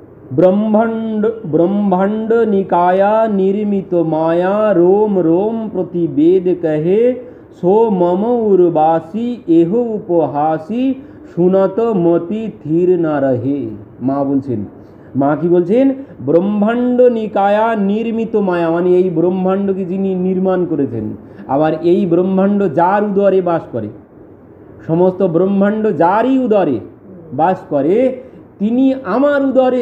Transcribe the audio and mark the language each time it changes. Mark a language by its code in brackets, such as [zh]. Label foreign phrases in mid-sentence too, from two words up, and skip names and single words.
[awa] ब्रह्मांड निकाया निर्मित माया रोम रोम प्रतिवेद कहे सो मम उर्वासी एह उपहासी सुनत मति थीर ना रहे। [bn] মা বলছেন, মা কি বলছেন, [awa] ब्रह्मांड निकाया निर्मित माया, [bn] মানে এই ব্রহ্মাণ্ডকে যিনি নির্মাণ করেছেন, আবার এই ব্রহ্মাণ্ড যার উদরে বাস করে, সমস্ত ব্রহ্মাণ্ড যারই উদরে বাস করে, তিনি আমার উদরে।